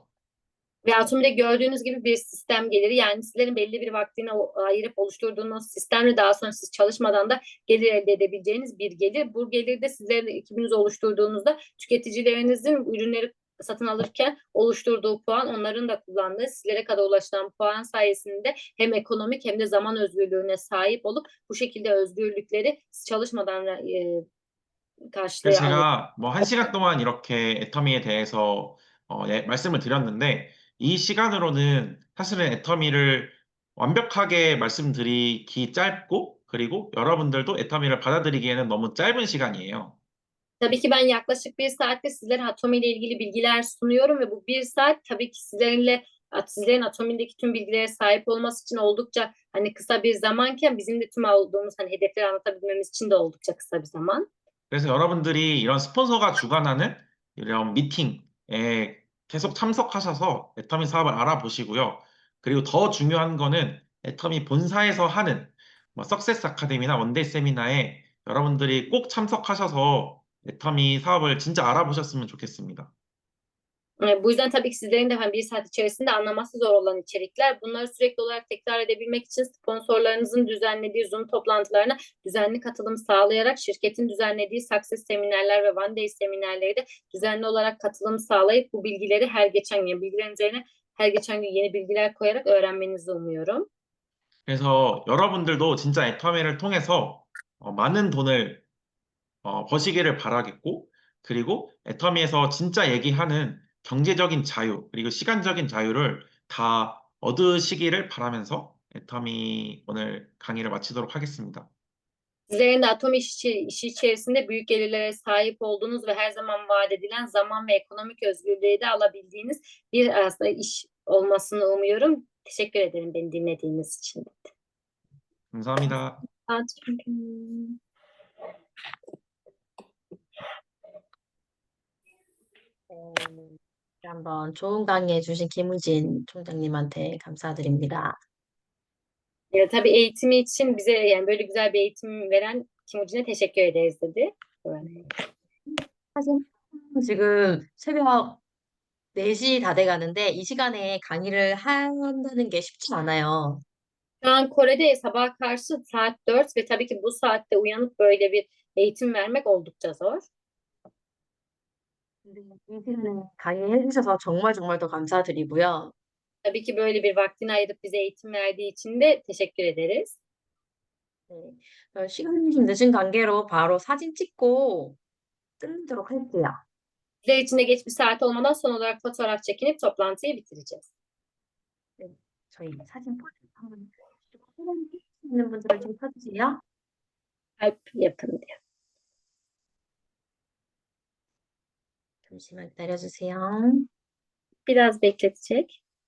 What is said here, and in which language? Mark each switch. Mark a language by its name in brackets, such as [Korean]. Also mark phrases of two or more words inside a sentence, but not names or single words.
[Turkish] Ve Atomi'de gördüğünüz gibi bir sistem geliri yani sizlerin belli bir vaktini ayırıp oluşturduğunuz sistemle daha sonra siz çalışmadan da gelir elde edebileceğiniz bir gelir. Bu gelir de sizlerin ekibinizi oluşturduğunuzda tüketicilerinizin ürünleri satın alırken oluşturduğu puan onların da kullandığı sizlere kadar ulaşılan puan sayesinde hem ekonomik hem de zaman özgürlüğüne sahip olup bu şekilde özgürlükleri çalışmadan [Korean] 그래서 [Turkish] karşılayabilirsiniz. [Korean] 제가 뭐 1시간 동안 이렇게 애터미에 대해서 말씀을 드렸는데 이 시간으로는 사실은 애터미를 완벽하게 말씀드리기 짧고 그리고 여러분들도 애터미를 받아들이기에는 너무 짧은 시간이에요. [Turkish] Tabii ki ben yaklaşık bir saatte sizlere Atomi ile ilgili bilgiler sunuyorum ve bu bir saat tabii ki sizlerin Atomi'deki tüm bilgilere sahip olması için oldukça hani kısa bir zamanken bizim de tüm olduğumuz hani hedefleri anlatabilmemiz için de oldukça kısa bir zaman. [Korean] 그래서 여러분들이 이런 스폰서가 주관하는 이런 미팅에 계속 참석하셔서 애터미 사업을 알아보시고요. 그리고 더 중요한 거는 애터미 본사에서 하는 뭐 석세스 아카데미나 원데이 세미나에 여러분들이 꼭 참석하셔서 애터미 사업을 진짜 알아보셨으면 좋겠습니다. [Turkish] Bu yüzden tabii ki sizlerin de hani bir saat içerisinde anlaması zor olan içerikler. Bunları sürekli olarak tekrar edebilmek için sponsorlarınızın düzenlediği Zoom toplantılarına düzenli katılım sağlayarak şirketin düzenlediği Success seminerler ve One Day seminerleri de düzenli olarak katılım sağlayıp bu bilgileri her geçen gün bilgilerin üzerine her geçen gün yeni bilgiler koyarak öğrenmenizi umuyorum. [Korean] 그래서 여러분들도 진짜 애터미를 통해서 많은 돈을 버시기를 바라겠고, 그리고 애터미에서 진짜 얘기하는 경제적인 자유, 그리고 시간적인 자유를 다 얻으시기를 바라면서 애터미 오늘 강의를 마치도록 하겠습니다. [Turkish] Sizlerin de atom işi içerisinde büyük gelirlere sahip olduğunuz ve her zaman vaat edilen zaman ve ekonomik özgürlüğü de alabildiğiniz bir aslında iş olmasını umuyorum. Teşekkür ederim beni dinlediğiniz için. [Korean] 감사합니다. 한번 좋은 강의 해주신 김우진 총장님한테 감사드립니다. [Turkish] Tabii eğitimi için bize yani böyle güzel bir eğitim veren Kim Ucun'a teşekkür ederiz dedi. [Korean] 사실 지금 새벽 4시 다 돼가는데 이 시간에 강의를 한다는 게 쉽지 않아요. [Turkish] Şu an Kore'de sabah karşı saat 4 ve tabii ki bu saatte uyanıp böyle bir eğitim vermek oldukça zor. [Korean] 근데 이 시간에 강의해 주셔서 정말 정말 더 감사드리고요. [Turkish] Tabii ki böyle bir vaktini ayırıp bize eğitim verdiği için de teşekkür ederiz. [Korean] 네, 시간이 좀 늦은 관계로 바로 사진 찍고 끝내도록 할게요. [Turkish] Sizler için de geç bir saat olmadan son olarak fotoğraf çekinip toplantıyı bitireceğiz. [Korean] 네, 저희 사진 포즈 한번 해주시고 사진 찍을 수 있는 분들은 좀 펴주세요. [Turkish] Kalp yapın diyor. [Korean] 잠시만 기다려주세요. [Turkish] Biraz bekletecek.